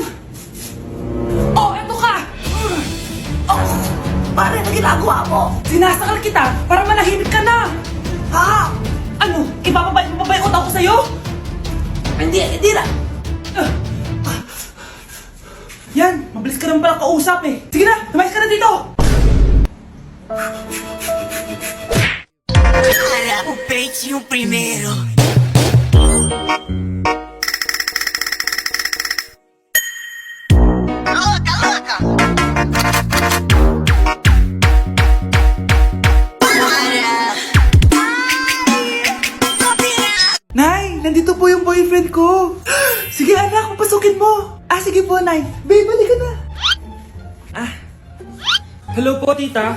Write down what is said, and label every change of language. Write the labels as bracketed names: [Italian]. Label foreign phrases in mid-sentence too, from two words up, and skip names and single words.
[Filipino] Eto ka! Mare, ano ginagawa mo? Sinasakal kita para manahimik ka na. Ano? Ibababay mo ba yung utang ko sa'yo? Hindi na. Yan, mabilis ka naman pala kausap eh. Sige na, tumayos ka na dito. [Portuguese] Para o peito e o primeiro. Louca! [Filipino] Nay, nandito po yung boyfriend ko. Sige anak, papasukin mo. Sige po, Nay. Babe, balik ka na. Hello po, tita.